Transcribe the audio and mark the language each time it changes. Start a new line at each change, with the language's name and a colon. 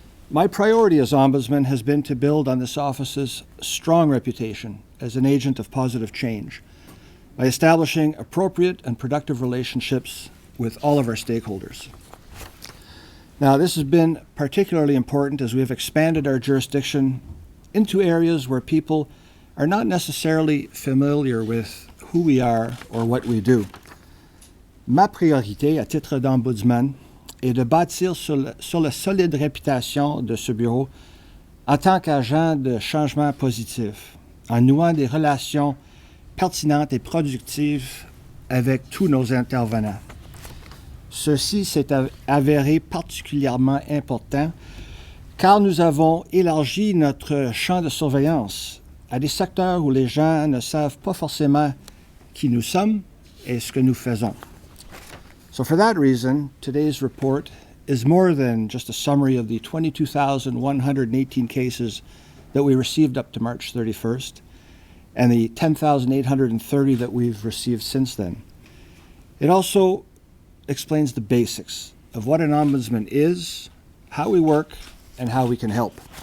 English: My priority as Ombudsman has been to build on this office's strong reputation as an agent of positive change by establishing appropriate and productive relationships with all of our stakeholders. Now, this has been particularly important as we have expanded our jurisdiction into areas where people are not necessarily familiar with who we are or what we do.
French: Ma priorité à titre d'Ombudsman est de bâtir sur la solide réputation de ce bureau en tant qu'agent de changement positif, en nouant des relations pertinentes et productives avec tous nos intervenants. Ceci s'est avéré particulièrement important car nous avons élargi notre champ de surveillance à des secteurs où les gens ne savent pas forcément qui nous sommes et ce que nous faisons.
English: So for that reason, today's report is more than just a summary of the 22,118 cases that we received up to March 31st and the 10,830 that we've received since then. It also explains the basics of what an ombudsman is, how we work, and how we can help.